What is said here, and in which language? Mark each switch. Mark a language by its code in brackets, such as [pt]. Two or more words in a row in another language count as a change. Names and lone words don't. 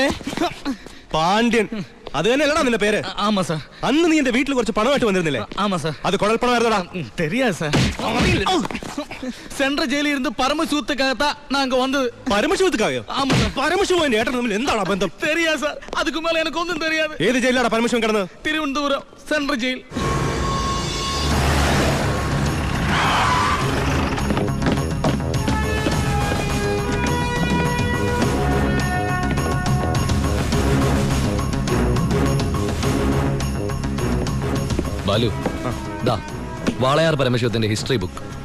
[ml] പാണ്ഡ്യൻ അത് തന്നെയല്ലടാ നിന്റെ പേര്? [ta] ஆமா சார். [ml] അന്ന് നീ എന്റെ വീട്ടിൽ കുറച്ച് പണമായിട്ട് വന്നിരുന്നില്ലേ? [ta] ஆமா சார். [ml] അത് കുഴൽപ്പണമായിരുന്നടാ. [ta] தெரியாது சார். [ml] സെൻട്രൽ ജയിലിൽ ഇരുന്ന് [ta] പരമശിവத்துக்காகத்தான் நாங்க வந்தது. [ml] പരമശിവത്തുക്കായോ? [ta] ஆமா சார். [ml] പരമശിവൻ എന്റെ ഏട്ടൻ തമ്മിൽ എന്താണ് ബന്ധം? [ta] தெரியாது சார். அதுக்கு மேல எனக்கு ஒன்றும் தெரியாது. [ml] ഏത് ജയിലാണ് പരമശിവൻ കിടന്നത്? തിരുവനന്തപുരം സെൻട്രൽ ജയിൽ. ബാലു, ദാ വാളയാർ പരമശിവത്തിന്റെ ഹിസ്റ്ററി ബുക്ക്.